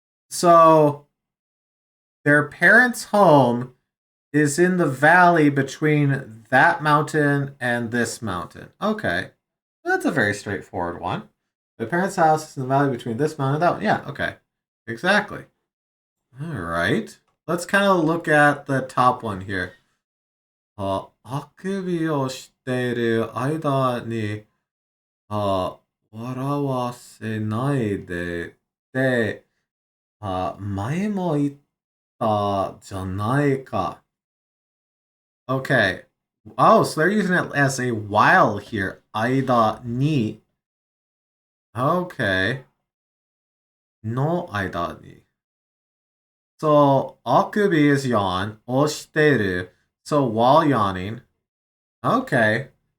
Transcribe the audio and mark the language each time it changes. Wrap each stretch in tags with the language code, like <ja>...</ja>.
<en>So their parents' home is in the valley between that mountain and this mountain. Okay. That's a very straightforward one. The parents' house is in the valley between this mountain and that one. Yeah, okay. Exactly. All right. Let's kind of look at the top one here.</en> <ja>あくびをしている間に、笑わせないで、前も言ったじゃないか.</ja> <en>Okay. Oh, so they're using it as a while here.</en> <ja>間に.</ja> <en>Okay.</en> <ja>の間に.</ja> <en>So, あくび is yawn.</en> <ja>をしている.</ja> <en>So, while yawning. Okay.</en>